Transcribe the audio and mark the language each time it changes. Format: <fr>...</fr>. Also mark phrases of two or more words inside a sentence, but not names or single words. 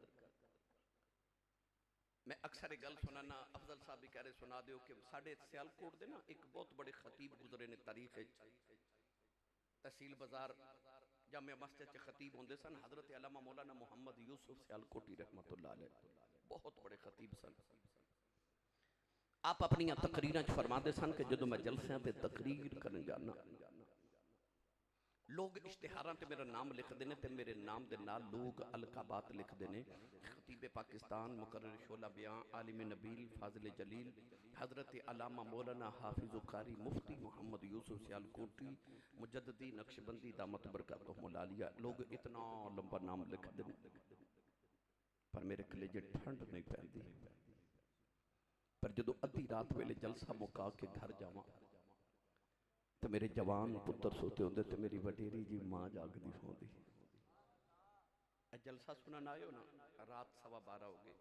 <pa>میں اکثر اک گل سناناں، افضل صاحب بھی کہہ رہے سنا دیو کہ ساڈے سیالکوٹ دے نا اک بہت وڈے خطیب گزرے نے تاریخ تحصیل بازار جامعہ مسجد چ خطیب ہوندے سن حضرت علامہ مولانا محمد یوسف سیالکوٹی</pa> <ar>رحمۃ اللہ علیہ,</ar> <pa>بہت وڈے خطیب سن. آپ اپنی تقریراں چ فرماتے سن کہ جدوں میں جلسیاں تے تقریر کرن جاناں لوک اشتہاراں تے میرا نام لکھتے ہیں، تو میرے نام کے نال لوک القابات لکھتے ہیں، خطیب پاکستان، مقرر شعلہ بیاں، عالم نبیل، فاضل جلیل، حضرت علامہ مولانا حافظ قاری مفتی محمد یوسف سیالکوٹی مجددی نقشبندی</pa> <ar>دامت برکاتہم العالیہ,</ar> <pa>لوک اتنا لمبا نام لکھتے ہیں پر میرے کلیجے ٹھنڈ نہیں پیندی. پر جدوں ادھی رات ویلے جلسہ مکا کے گھر جاواں تو میرے جوان پتر سوتے ہوندے تے میری وڈیری جی ماں جاگدی سوندی. جلسہ سنن آئے ہو نا، رات 12:15 ہو گئے.</pa>